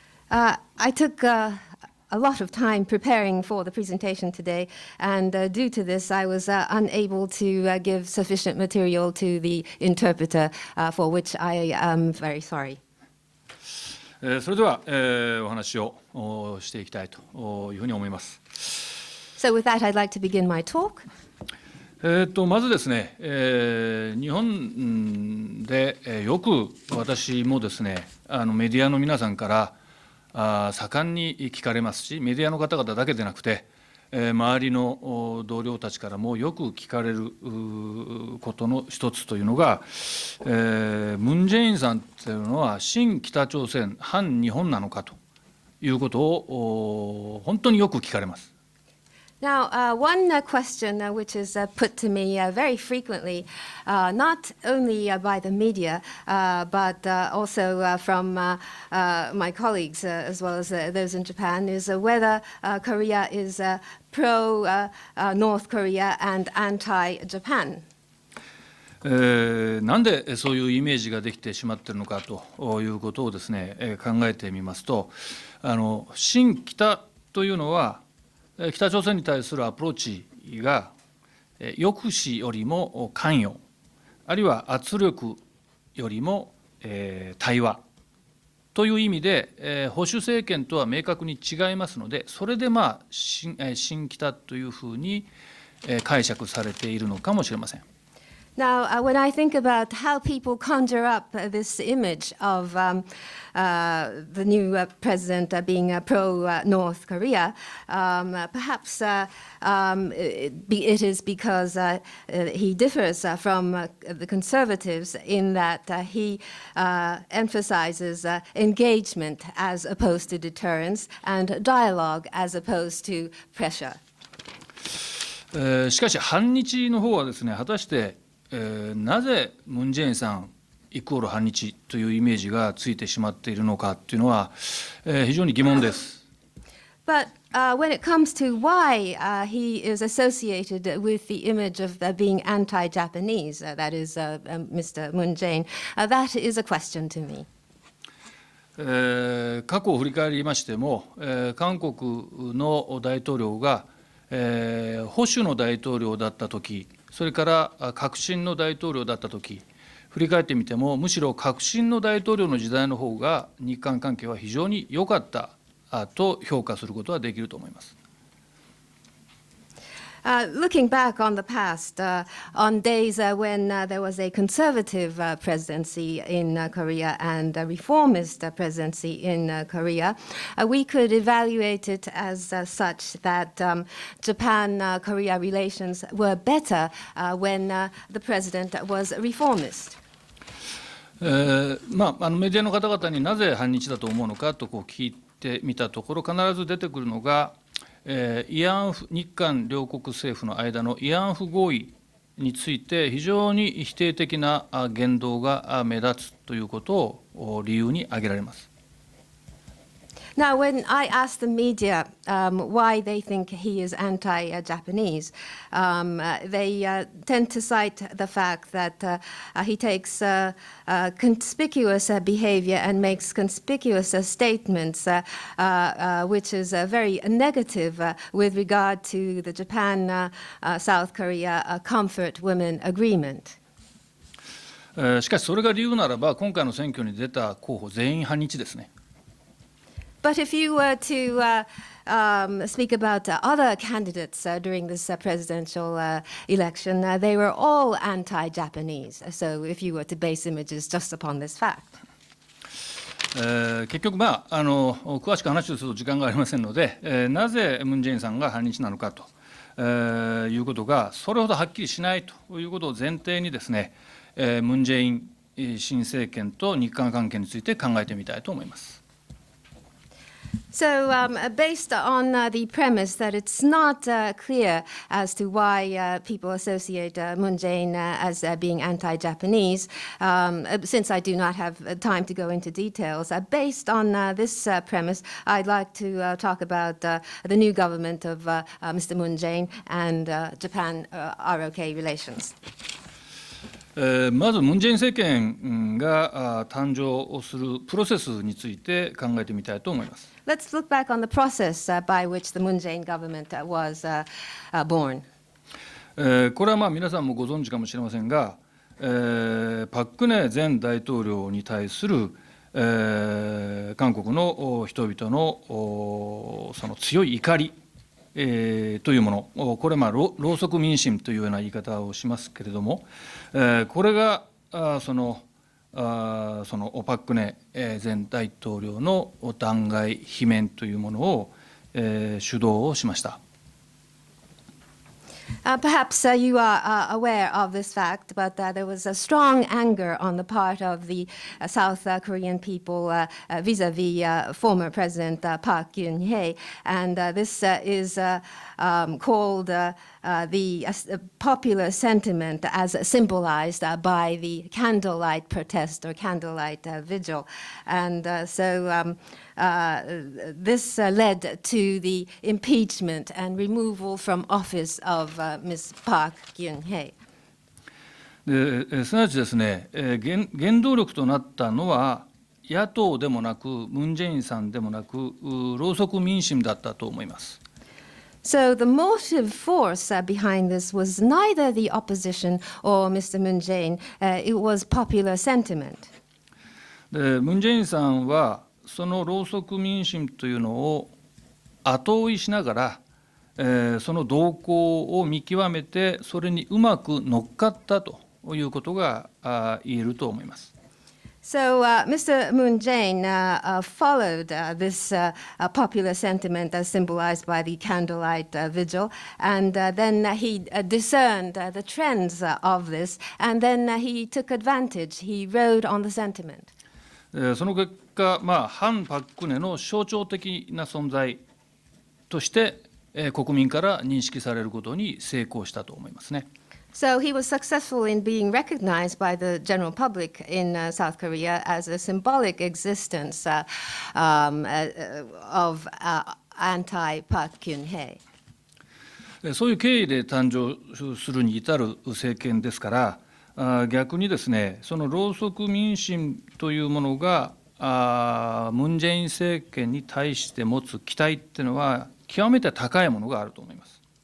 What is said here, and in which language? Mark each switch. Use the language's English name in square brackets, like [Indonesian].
[English] I took a lot of time preparing for the presentation today, and due to this, I was unable to give sufficient material to the interpreter, for which I am very sorry. [Japanese] それでは、お話をしていきたいというふうに思います。 [English] So with that, I'd like to begin my talk. [Japanese] まずですね、日本でよく私もですね、メディアの皆さんから盛んに聞かれますし、メディアの方々だけでなくて、周りの同僚たちからもよく聞かれることの一つというのが、ムン・ジェインさんというのは親北朝鮮、反日本なのかということを本当によく聞かれます。 [English] Now, one question which is put to me very frequently, not only by the media, but also from my colleagues as well as those in Japan, is whether Korea is pro-North Korea and anti-Japan. [Japanese] なんでそういうイメージができてしまっているのかということをですね、考えてみますと、親北というのは北朝鮮に対するアプローチが抑止よりも関与、あるいは圧力よりも対話という意味で保守政権とは明確に違いますので、それで親北というふうに解釈されているのかもしれません。 [English] Now, when I think about how people conjure up this image of the new president being pro-North Korea, perhaps it is because he differs from the conservatives in that he emphasizes engagement as opposed to deterrence and dialogue as opposed to pressure. [Japanese] しかし反日の方はですね、果たしてなぜムン・ジェインさんイコール反日というイメージがついてしまっているのかというのは、非常に疑問です。 [English] But when it comes to why he is associated with the image of being anti-Japanese, that is Mr. Moon Jae-in, that is a question to me. [Japanese] 過去を振り返りましても、韓国の大統領が、保守の大統領だったとき、それから革新の大統領だったとき、振り返ってみても、むしろ革新の大統領の時代の方が日韓関係は非常に良かったと評価することはできると思います。 [English] Looking back on the past, on days when there was a conservative presidency in Korea and a reformist presidency in Korea, we could evaluate it as such that Japan-Korea relations were better when the president was reformist. [Japanese] メディアの方々になぜ反日だと思うのかと聞いてみたところ、必ず出てくるのが、慰安婦、日韓両国政府の間の慰安婦合意について非常に否定的な言動が目立つということを理由に挙げられます。 [English] Now, when I ask the media why they think he is anti-Japanese, they tend to cite the fact that he takes conspicuous behavior and makes conspicuous statements, which is very negative with regard to the Japan-South Korea Comfort Women Agreement. [Japanese] しかしそれが理由ならば、今回の選挙に出た候補全員反日ですね。 [English] But if you were to speak about other candidates during this presidential election, they were all anti-Japanese. So if you were to base images just upon this fact. [Japanese] 結局、詳しく話をすると時間がありませんので、なぜムン・ジェインさんが反日なのかということがそれほどはっきりしないということを前提にですね、ムン・ジェイン新政権と日韓関係について考えてみたいと思います。 [English] So, based on the premise that it's not clear as to why people associate Moon Jae-in as being anti-Japanese, since I do not have time to go into details, based on this premise, I'd like to talk about the new government of Mr. Moon Jae-in and Japan-ROK relations. [Japanese] まずムン・ジェイン政権が誕生するプロセスについて考えてみたいと思います。 [English] Let's look back on the process by which the Moon Jae-in government was born. [Japanese] これは皆さんもご存知かもしれませんが、パク・クネ前大統領に対する、韓国の人々のその強い怒り、というもの、これろうそく民心というような言い方をしますけれども、これがそのパク・クネ前大統領の弾劾罷免というものを、主導をしました。 [English] Perhaps you are aware of this fact, but there was a strong anger on the part of the South Korean people vis-à-vis former President Park Geun-hye, and this is called the popular sentiment as symbolized by the candlelight protest or candlelight vigil. And so this led to the impeachment and removal from office of Ms. Park Geun-hye. [Japanese] すなわちですね、原動力となったのは野党でもなくムン・ジェインさんでもなくろうそく民心だったと思います。 [English] So the motive force behind this was neither the opposition or Mr. Moon Jae-in. It was popular sentiment. [Japanese] でムン・ジェインさんはそのろうそく民心というのを後追いしながら、その動向を見極めてそれにうまく乗っかったということが言えると思います。 [English] So Mr. Moon Jae-in followed this popular sentiment as symbolized by the candlelight vigil, and then he discerned the trends of this, and then he took advantage. He rode on the sentiment. [Japanese] その結果、反パク・クネの象徴的な存在として、国民から認識されることに成功したと思いますね。 [English] So he was successful in being recognized by the general public in South Korea as a symbolic existence of anti-Park Geun-hye. [Japanese] そういう経緯で誕生するに至る政権ですから、逆にですね、その労組民心というものがムン・ジェイン政権に対して持つ期待っていうのは極めて高いものがあると思います。